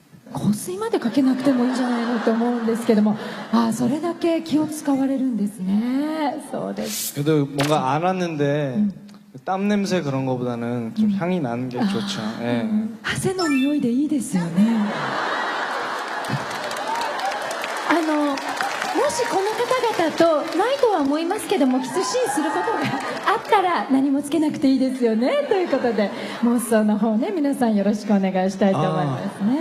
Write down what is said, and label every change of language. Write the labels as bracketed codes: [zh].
[ja] 香水までかけなくてもいいんじゃないのと思うんですけども、それだけ気を使われるんですね。そうです。 [ko] 그래도 뭔가 안 왔는데 땀 냄새 그런 거보다는 좀 향이 나는 게 좋죠. 예. [ja] 汗の匂いでいいですよね。もしこの方々とないとは思いますけどもキスシーンすることがあったら何もつけなくていいですよね。ということで妄想の方ね皆さんよろしくお願いしたいと思いますね。